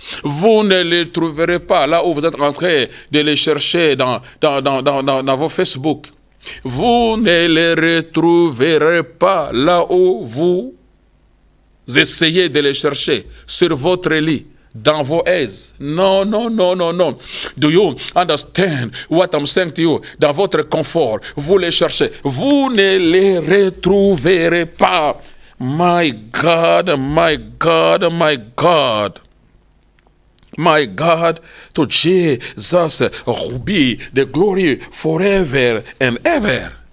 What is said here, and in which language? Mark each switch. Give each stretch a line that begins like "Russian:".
French: Vous ne les trouverez pas là où vous êtes en train de les chercher dans vos Facebook. Vous ne les retrouverez pas là où vous essayez de les chercher, sur votre lit, dans vos aises. Non, non, non, non, non.
English: Do you understand what I'm saying to you?
French: Dans votre confort, vous les cherchez. Vous ne les retrouverez pas.
English: My God, my God, my God. My God, to Jesus be the glory forever and ever.